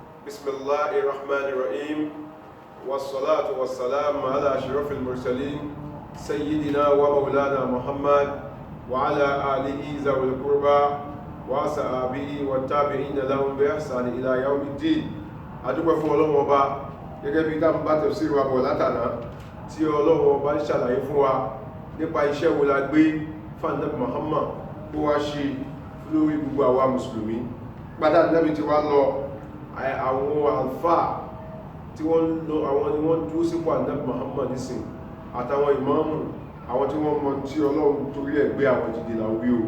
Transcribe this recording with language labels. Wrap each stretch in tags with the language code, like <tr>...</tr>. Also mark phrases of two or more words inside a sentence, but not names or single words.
<ar>بسم الله الرحمن الرحيم والصلاة والسلام على أشرف المرسلين سيدنا ومولانا محمد وعلى آله ذوي القربى وصحبه والتابعين لهم بإحسان إلى يوم الدين.</ar> <yo>adúpẹ́ fún Ọlọ́run Ọba gẹ́gẹ́ bí tá ń bá tafsir wa bọ̀ látàná tí Ọlọ́run Ọba ń ṣàlàyé fún wa nípa iṣẹ́ wo la gbé fún Ànábì Muhammad tó wá ṣe lórí gbogbo àwa mùsùlùmí. Pátá Ànábì ti wá lọ àwọn àlfà tí wọ́n lọ àwọn ni wọ́n dúró sípò Ànábì Muhammad nísìn àtàwọn ìmáàmù àwọn tí wọ́n mọ̀ tí Ọlọ́run torí ẹ̀ gbé àwọn jìdì làwí o.</yo>